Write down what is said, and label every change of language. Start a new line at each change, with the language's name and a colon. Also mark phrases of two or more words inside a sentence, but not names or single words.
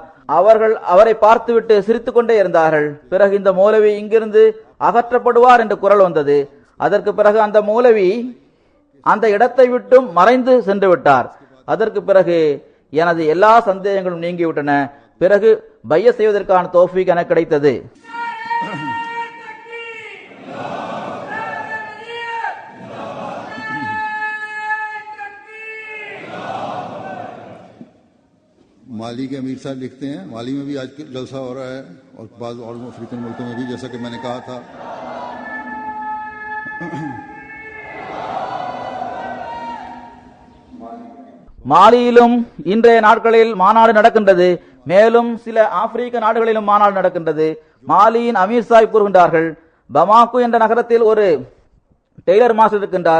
Tamil: அவர்கள் அவரை பார்த்துவிட்டு சிரித்துக் கொண்டே இருந்தார்கள். பிறகு இந்த மௌலவி இங்கிருந்து அகற்றப்படுவார் என்று குரல் வந்தது. அதற்கு பிறகு அந்த மௌலவி அந்த இடத்தை விட்டும் மறைந்து சென்று விட்டார். அதற்கு பிறகு எனது எல்லா சந்தேகங்களும் நீங்கிவிட்டன. பிறகு பைய செய்வதற்கான தௌஃபீக் எனக்கு கிடைத்தது.
Urdu: مالی کے امیر صاحب لکھتے ہیں، مالی میں بھی آج جلسہ ہو رہا ہے اور بعد اور افریکن ملکوں میں بھی، جیسا کہ میں نے کہا تھا.
Tamil: மாலியிலும் இன்றைய நாட்களில் மாநாடு நடக்கின்றது. மேலும் சில ஆப்பிரிக்க நாடுகளிலும் மாநாடு நடக்கின்றது. மாலியின் அமீர் சாஹிப் கூறுகின்றார்கள், பமாக்கு என்ற நகரத்தில் ஒரு டெய்லர் மாஸ்டர் இருக்கின்றார்.